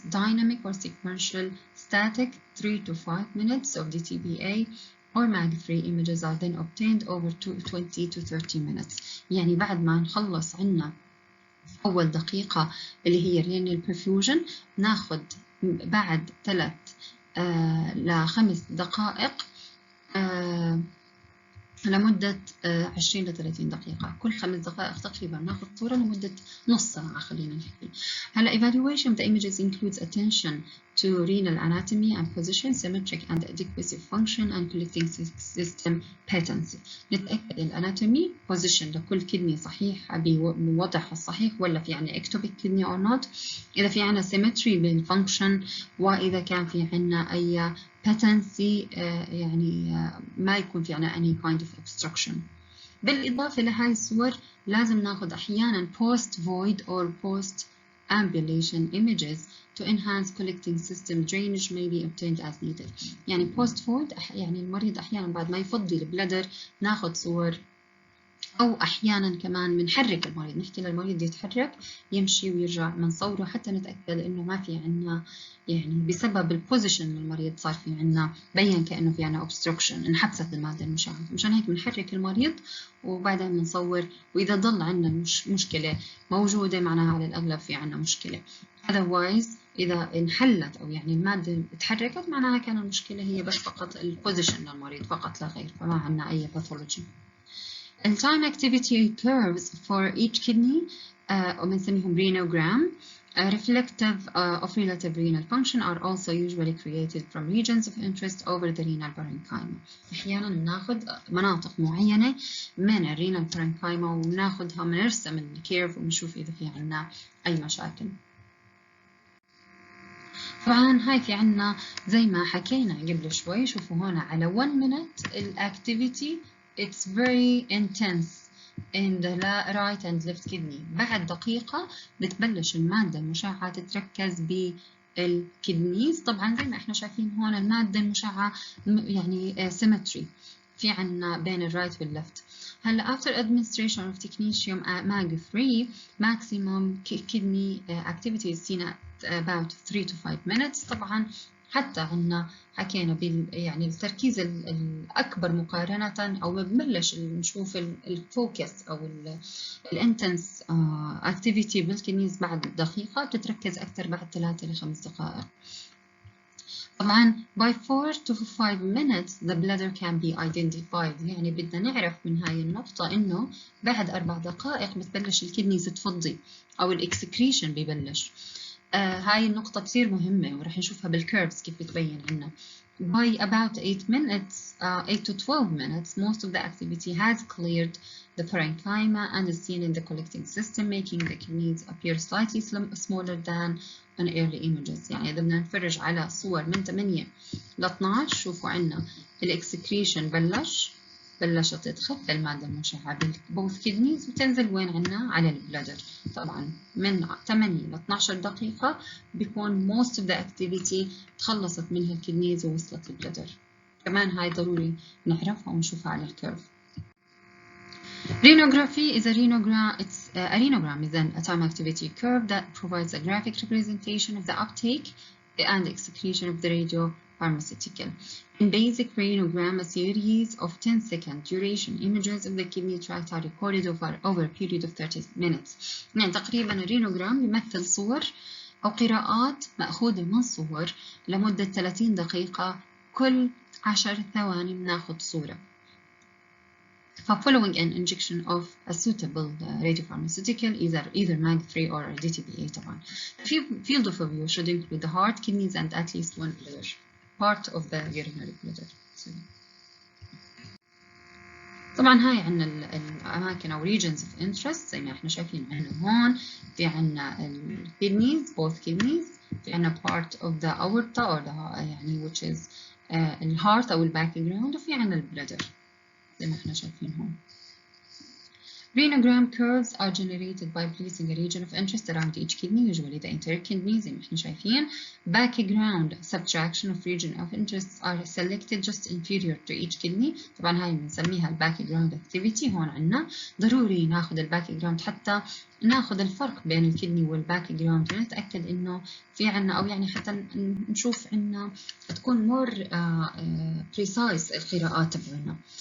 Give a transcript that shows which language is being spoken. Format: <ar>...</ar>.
<en>Dynamic or sequential static 3 to 5 minutes of DTBA or mag-3 images are then obtained over 20 to 30 minutes.</en> <ar>يعني بعد ما نخلص عنا أول دقيقة اللي هي renal perfusion ناخد بعد 3 ل 5 دقائق لمدة 20 ل 30 دقيقة، كل 5 دقائق تقريبا ناخذ صورة لمدة نص ساعة خلينا نحكي.</ar> <en>هلا evaluation of the images includes attention to renal anatomy and position, symmetric and adequacy function and collecting system patency.</en> <ar>نتأكد الاناتومي position لكل كدني صحيح بوضعها الصحيح ولا في عنا</ar> <en>ectopic kidney or not،</en> <ar>إذا في عنا symmetry بالfunction، وإذا كان في عنا أي patency يعني ما يكون في عنا</ar> <en>any kind of obstruction.</en> <ar>بالإضافة لهاي الصور لازم ناخد أحيانا</ar> <en>post void or post ambulation images to enhance collecting system drainage may be obtained as needed.</en> <ar>يعني post void يعني المريض أحيانا بعد ما يفضي البلادر ناخد صور، أو أحيانا كمان بنحرك المريض، نحكي للمريض يتحرك يمشي ويرجع بنصوره حتى نتأكد إنه ما في عنا يعني بسبب البوزيشن للمريض صار في عنا بين كأنه في عنا obstruction انحبست المادة المشعة، مشان هيك بنحرك المريض وبعدين بنصور، وإذا ضل عنا مشكلة موجودة معناها على الأغلب في عنا مشكلة. otherwise إذا انحلت أو يعني المادة اتحركت معناها كان المشكلة هي بس فقط البوزيشن للمريض فقط لا غير، فما عنا أي باثولوجي.</ar> <en>And time activity curves for each kidney</en> <ar>وبنسميهم</ar> <en>renogram reflective of relative renal function are also usually created from regions of interest over the renal parenchyma.</en> <ar>أحيانا بناخد مناطق معينة من الرينال parenchyma وبناخدها بنرسم الكيرف ونشوف إذا في عنا أي مشاكل. طبعا هاي في عنا زي ما حكينا قبل شوي، شوفوا هنا على</ar> <en>1 minute</en> <ar>الأكتيفيتي</ar> <en>it's very intense in the right and left kidney.</en> <ar>بعد دقيقة بتبلش المادة المشعة تتركز بالكدنيز. طبعا زي ما احنا شايفين هون المادة المشعة يعني symmetry في عنا بين الرايت واللفت.</ar> <en>هلا after administration of technetium mag-3 maximum kidney activity is seen at about 3 to 5 minutes.</en> <ar>طبعا حتى عنا حكينا يعني التركيز الأكبر مقارنة أو بنبلش نشوف الفوكس أو الانتنس activity بالكدنيز بعد دقيقة، بتتركز أكثر بعد 3 ل 5 دقائق.</ar> <en>طبعا by 4 to 5 minutes the bladder can be identified.</en> <ar>يعني بدنا نعرف من هاي النقطة إنه بعد 4 دقائق بتبلش الكدنيز تفضي أو الإكسكريشن ببلش. هاي النقطة كثير مهمة ورح نشوفها بالكيرفز كيف بتبين عنا.</ar> <en>By about 8 minutes, 8 to 12 minutes, most of the activity has cleared the parenchyma and is seen in the collecting system, making the kidneys appear slightly smaller than on early images.</en> <ar>يعني إذا بدنا نفرج على صور من 8 ل 12 شوفوا عنا الإكسكريشن بلشت تخف المادة المشعة بالبوث كدنيز وتنزل وين عنا على البلادر. طبعا من 8 ل 12 دقيقة بيكون</ar> <en>most of the activity</en> <ar>تخلصت منها الكدنيز ووصلت البلادر. كمان هاي ضروري نعرفها ونشوفها على الكيرف.</ar> <en>Renography is a renogram. A renogram is a time activity curve that provides a graphic representation of the uptake and excretion of the radiopharmaceutical. In basic renogram, a series of 10-second duration images of the kidney tract are recorded over a period of 30 minutes.</en> <ar>يعني تقريبا الرينوجرام بيمثل صور أو قراءات مأخوذة من صور لمدة 30 دقيقة، كل 10 ثواني بناخذ صورة.</ar> <en>Following an injection of a suitable radiopharmaceutical, either mag-3 or DTPA طبعا. The field of view should include the heart, kidneys, and at least one bladder, part of the urinary bladder.</en> <ar>طبعا هاي عنا الأماكن أو</ar> <en>regions of interest</en> <ar>زي ما احنا شايفين عنا هون. في عنا</ar> <en>kidneys, both kidneys. في عنا part of the aorta or the يعني which is الheart أو background.</en> <ar>وفي عنا البلادر زي ما احنا شايفين هون.</ar> <en>Renogram curves are generated by placing a region of interest around each kidney, usually the interior kidney</en> <ar>زي ما احنا شايفين.</ar> <en>Background subtraction of region of interest are selected just inferior to each kidney.</en> <ar>طبعا هاي بنسميها background activity. هون عنا ضروري ناخذ الباك حتى ناخذ الفرق بين الكدني والباك جراوند ونتأكد إنه في عنا أو يعني حتى نشوف عنا تكون</ar> <en>more precise</en> <ar>القراءات تبعنا.</ar>